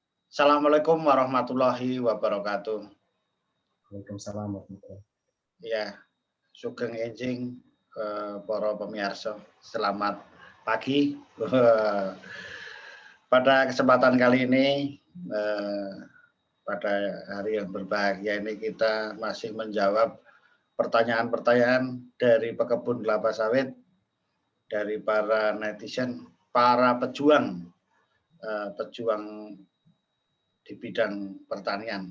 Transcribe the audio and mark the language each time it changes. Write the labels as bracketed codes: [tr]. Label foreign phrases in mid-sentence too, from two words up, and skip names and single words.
[ar] السلام عليكم ورحمة الله وبركاته. وعليكم السلام ورحمة الله. [jv] Ya, sugeng enjing para pemirsa. [id] Selamat pagi. Pada kesempatan kali ini, pada hari yang berbahagia ini kita masih menjawab pertanyaan-pertanyaan dari pekebun kelapa sawit, dari para netizen, para pejuang di bidang pertanian.